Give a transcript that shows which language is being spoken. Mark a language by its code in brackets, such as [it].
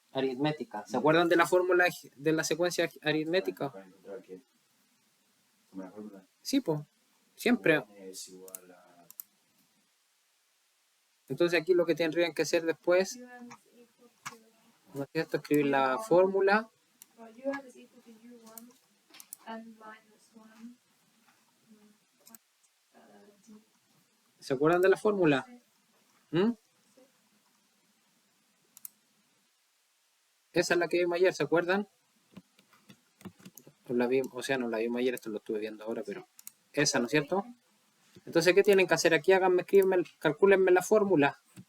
[es] Aritmética. ¿Se acuerdan de la fórmula de la secuencia aritmética? Para encontrar qué. Toma la fórmula. Sí, pues. Siempre. N es igual a. Entonces aquí lo que tendrían que hacer después, [en] UN is equal to, [es] ¿no es cierto? Escribir la fórmula. [en] well, UN is equal to U1 and minus 1 D. [es] ¿Se acuerdan de la fórmula? Sí, ¿Mm? sí. Esa es la que vimos ayer, ¿se acuerdan? La vimos, o sea, no la vimos ayer, esto lo estuve viendo ahora, pero esa, ¿no es cierto? Entonces, ¿qué tienen que hacer aquí? Háganme, escríbenme, calcúlenme la fórmula.